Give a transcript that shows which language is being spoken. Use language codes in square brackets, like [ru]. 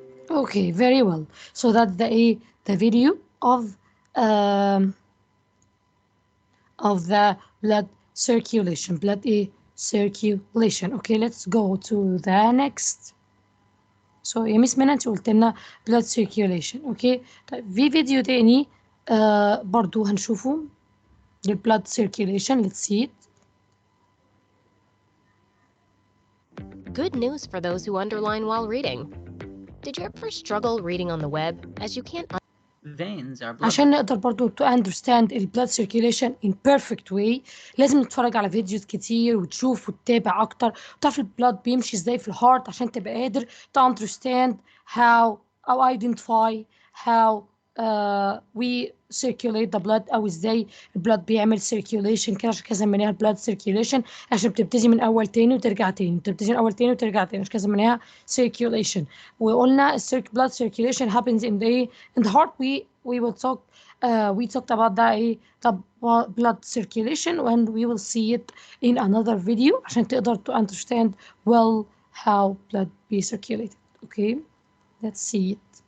[en] Okay, very well. So that's the video of the blood circulation. Circulation. Okay, let's go to the next. So [ar] يا ميس منى انت قلت لنا blood circulation. [en] Okay. [ar] طيب في فيديو تاني برضو هنشوفه blood circulation. [en] Let's see it. Good news for those who underline while reading. Did you ever struggle reading on the web as you can't Veins are blood. [ar] عشان نقدر برضو [en] to understand the blood circulation in perfect way [ar] لازم نتفرج على فيديوز كتير وتشوف وتتابع اكتر وتعرف البلاد بيمشي ازاي في الهارت عشان تبقى قادر [en] to understand how or identify how we circulate the blood [ar] او ازاي البلاد بيعمل circulation كده. عشان كده سميناها blood circulation عشان بتبتدي من اول تاني وترجع تاني، بتبتدي من اول تاني وترجع تاني، عشان كده سميناها circulation. وقلنا [en] blood circulation happens in the heart. We will talk we talked about that the blood circulation and we will see it in another video [ar] عشان تقدر [en] to understand well how blood be circulated. Okay, let's see it.